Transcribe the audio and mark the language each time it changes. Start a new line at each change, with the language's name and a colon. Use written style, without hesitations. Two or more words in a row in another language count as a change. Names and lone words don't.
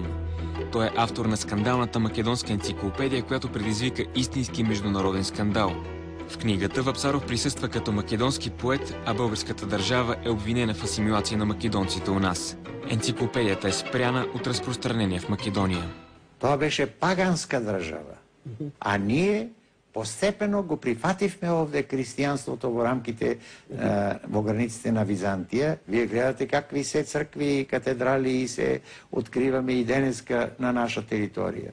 Bulgarian: Той е автор на скандалната македонска енциклопедия, която предизвика истински международен скандал. В книгата Вапцаров присъства като македонски поет, а българската държава е обвинена в асимилация на македонците у нас. Енциклопедията е спряна от разпространение в Македония.
Macedonian: Тоа беше паганска држава. А ние постепено го прифативме овде христијанството во рамките, во границите на Византија. Вие гледате какви се цркви и катедрали се откриваме и денеска на наша територија.